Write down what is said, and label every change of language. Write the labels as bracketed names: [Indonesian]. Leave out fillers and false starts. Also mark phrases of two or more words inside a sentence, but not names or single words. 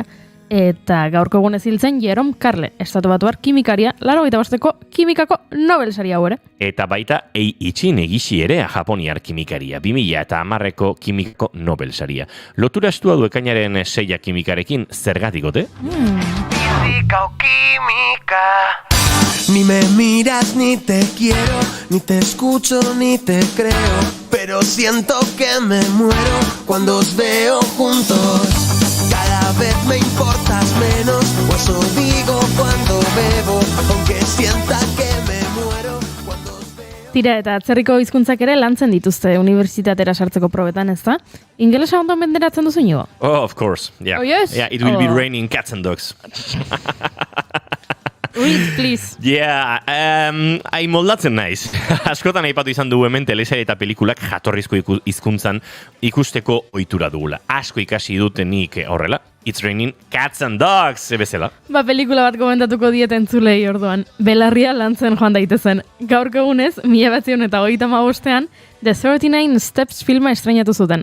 [Basque] Eta gaurko egunez hil zen Jerome Carle, estatubatuar kimikaria, 85ko kimikako Nobel saria hau ere. Eta baita Eiichi Negishi ere japoniar kimikaria, 2010ko kimikako Nobel saria. Lotura estua du ekainaren 6 kimikarekin, zergatikote? [Spanish] Física o química. Ni me miras, ni te quiero, ni te escucho, ni te creo, pero siento que me muero cuando os veo juntos. Cada vez me importas menos, o eso digo cuando bebo, aunque sienta que me [Basque] Tira, eta atzerriko hizkuntzak ere lantzen dituzte unibertsitatera sartzeko probetan, ez da? Ingelesa ondo menderatzen duzu inigo? [English] Oh, of course. Yeah. Oh, yes? Yeah, it will be Oh. raining cats and dogs. Read, please. Yeah, [Basque] moldatzen naiz. Askotan aipatu izan dugu hemen telesail eta pelikulak jatorrizko hizkuntzan ikusteko ohitura dugula. Asko ikasi dute nik horrela. [English] It's raining cats and dogs, [Basque] bezala. Ba, pelikula bat komentatuko diet entzulei orduan. Belarria lantzen joan daitezen. Gaurko egunez, 1935ean, The 39 Steps filma estreinatu zuten.